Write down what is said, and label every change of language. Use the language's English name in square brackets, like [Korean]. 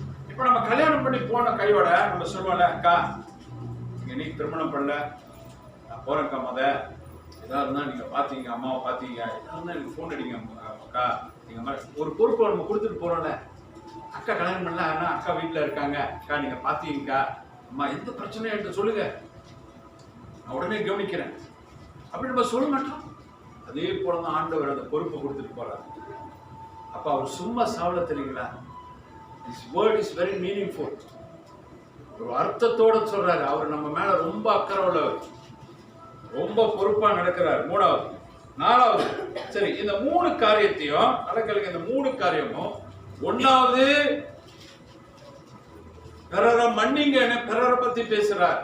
[Tamil] இப்ப நம்ம கல்யாணம் பண்ணி போன கையோட நம்ம சொல்லுவோம்ல, அக்கா இன்னைக்கு திருமணம் பண்ணல, நான் போறேன்க்கா, ஏதாவது இருந்தா நீங்க பாத்தீங்க, அம்மாவை பாத்தீங்க, ஏதாவது எனக்கு போன் அடிங்க அக்கா, நீங்க ஒரு பொறுப்பை நம்ம கொடுத்துட்டு போறோம்ல. அக்கா கல்யாணம் பண்ணல, ஆனா அக்கா வீட்டுல இருக்காங்க, அக்கா நீங்க பாத்தீங்கக்கா, அம்மா எந்த பிரச்சனையும் என்று சொல்லுங்க, நான் உடனே கவனிக்கிறேன் அப்படி நம்ம சொல்ல மாட்டோம். அதே போலதான் ஆண்டவர் அந்த பொறுப்பை கொடுத்துட்டு போறாரு. அப்ப அவர் சும்மா சாவல தெரியுங்களா? [English] This word is very meaningful. [Tamil] ஒரு அர்த்தத்தோட சொல்றாரு. அவர் நம்ம மேல ரொம்ப அக்கறை உள்ளவர், ரொம்ப பொறுப்பா நடக்கிறார். மூணாவது. நாலாவது, சரி, இந்த 3 காரியத்தையும் நடக்கலுக்கு, இந்த 3 காரியமும், ஒன்னாவது பிறரை மன்னிங்கன்னு பிறரை பத்தி பேசுறார்.